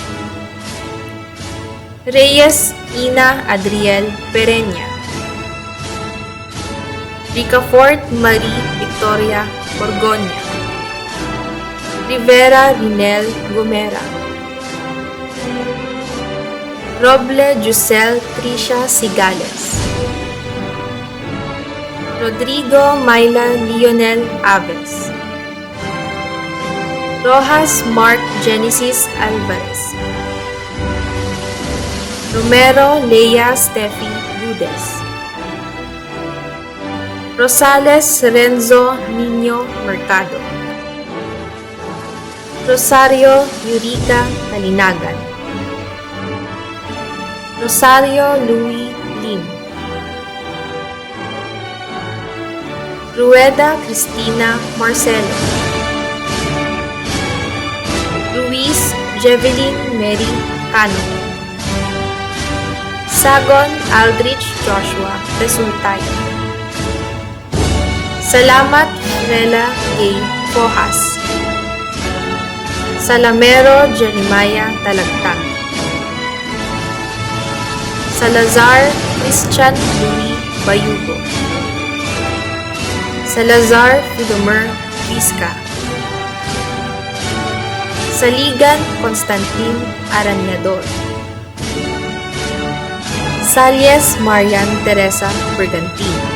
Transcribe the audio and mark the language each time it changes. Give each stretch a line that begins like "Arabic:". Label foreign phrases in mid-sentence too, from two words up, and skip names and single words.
Filipino: Reyes Ina Adriel Pereña, Ricafort Marie Victoria Borgoña, Rivera Rinel Gomera, Roble Jusel Tricia Sigales, Rodrigo Myla Lionel Aves, Rojas Mark Genesis Alvarez, Romero Leia Steffi Budes, Rosales Renzo Niño Mercado, Rosario Yurika Kalinagan, Rosario Louis Lim, Rueda Cristina Marcelo, Luis Jevelyn Mary Cano, Sagon Aldrich Joshua Resultay, Salamat Rela Gay Fojas, Salamero Jeremiah Talagtag, Salazar Christian Louis Bayugo, Salazar Filomer Vizca, Saligan Constantin Aranyador, Salles Marian Teresa Bergantin,